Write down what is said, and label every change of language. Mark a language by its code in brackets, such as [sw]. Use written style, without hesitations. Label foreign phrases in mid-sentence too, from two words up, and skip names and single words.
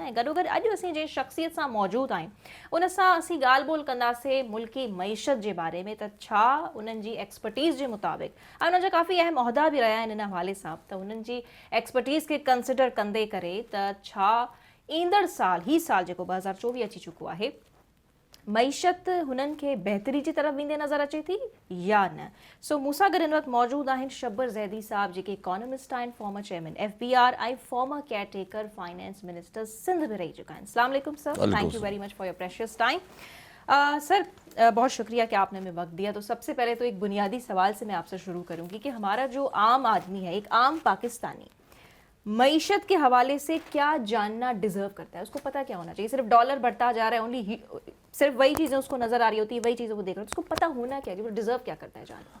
[sd] ऐं गॾोगॾु अॼु असीं जंहिं शख़्सियत सां मौजूदु आहियूं उन सां असीं ॻाल्हि ॿोल कंदासीं मुल्की मईशत जे बारे में, त छा उन्हनि जी एक्सपर्टीज़ जे मुताबिक़ ऐं उन्हनि जा काफ़ी अहम उहिदा बि रहिया आहिनि इन हवाले सां, त उन्हनि जी एक्सपर्टीज़ खे कंसिडर कंदे करे त छा ईंदड़ साल जेको 2024 अची चुको आहे मईशत हुननि खे बहितरी जी तरफ़ वेंदे नज़र अचे थी या न। सो मूंसां गॾु हिन वक़्तु मौजूदु आहिनि शब्बर ज़ैदी साहब, जेके इकोनॉमिस्ट आहिनि, [en] former chairman [sd] FBR ऐं [en] former caretaker finance minister [sd] सिंध में रही चुका आहिनि। [ar] السلام علیکم سر, [en] thank you very much for your precious time. [ur] سر، بہت شکریہ کہ آپ نے ہمیں وقت دیا. تو سب سے پہلے تو ایک بنیادی سوال سے میں آپ سے شروع کروں گی کہ ہمارا جو عام آدمی ہے، ایک عام پاکستانی معیشت کے حوالے سے کیا جاننا ڈیزرو کرتا ہے، اس کو پتا کیا ہونا چاہیے? صرف ڈالر بڑھتا جا رہا ہے، اونلی صرف وہی چیزیں اس کو نظر آ رہی ہوتی ہے، وہی چیزوں کو دیکھ رہا ہے، اس کو پتا ہونا کیا، کہ وہ ڈیزرو کیا کرتا ہے جاننا?